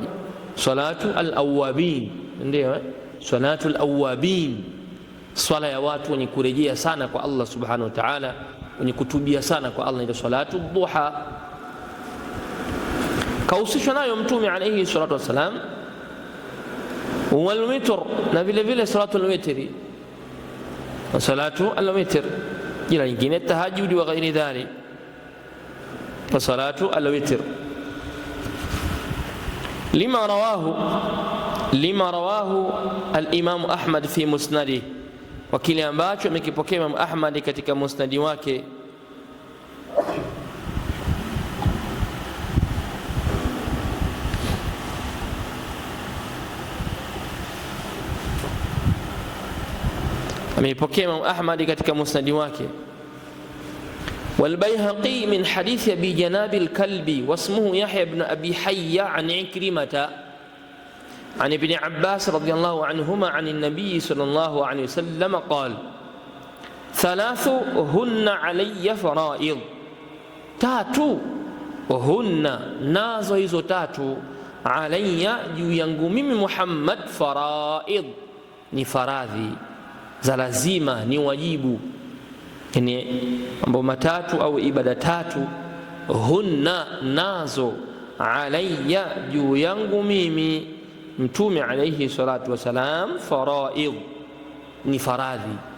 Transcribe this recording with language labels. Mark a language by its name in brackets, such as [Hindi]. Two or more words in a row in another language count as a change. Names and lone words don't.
[Arabic] صلاة الأوابين, [Swahili] ndio [Arabic] صلاة الأوابين, [Swahili] swala ya watu wenye kurejea sana kwa Allah [Arabic] سبحانه وتعالى, [Swahili] wenye kutubia sana kwa Allah, ndio [Arabic] صلاة الضحى. [Swahili] Kahusishwa nayo Mtume [Arabic] عليه الصلاة والسلام. [Swahili] Wal witr, na vile vile [Arabic] صلاة الوتر, صلاة الوتر, [Swahili] jina lingine tahajjud [Arabic] وغير ذلك, وصلاة الوتر. لما رواه الإمام أحمد في مسنده, [Swahili] wa kile ambacho amekipokea Imam Ahmad katika musnadi wake. Amepokea Imam Ahmad katika musnadi wake. [Arabic] والبيهقي من حديث أبي جناب الكلبي واسمه يحيى بن أبي حية عن عكرمة عن ابن عباس رضي الله عنهما عن النبي صلى الله عليه وسلم قال: 3 هن علي فرائض، 3 هن [Swahili] nazo hizo [Arabic] 3 alayya, [Swahili] juu yangu mimi Muhammad, [Arabic] faraid, [Swahili] ni faradhi za lazima, ni wajibu. Yani mambo matatu au ibada 3, hunna nazo, alayya juu yangu mimi Mtume [Arabic] عليه الصلاة والسلام, [Swahili] faraid ni faradhi.